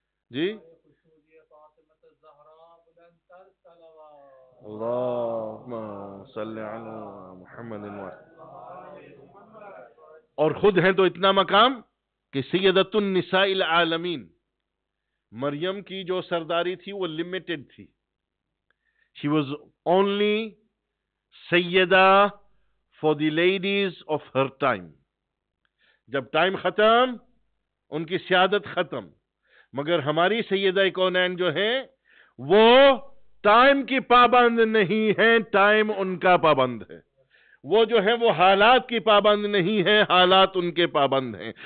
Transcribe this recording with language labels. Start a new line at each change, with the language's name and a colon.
Urdu: جی اللہم صلی علی محمد. اور خود ہیں تو اتنا مقام کہ سیدۃ النساء العالمین. مریم کی جو سرداری تھی وہ لمیٹڈ تھی.
English: She was only Syeda for the ladies of her time.
Urdu: جب ٹائم ختم ان کی سیادت ختم. مگر ہماری سیدہ کونین جو ہیں وہ ٹائم کی پابند نہیں ہیں، ٹائم ان کا پابند ہے. وہ جو ہے وہ حالات کی پابند نہیں ہے، حالات ان کے پابند ہیں.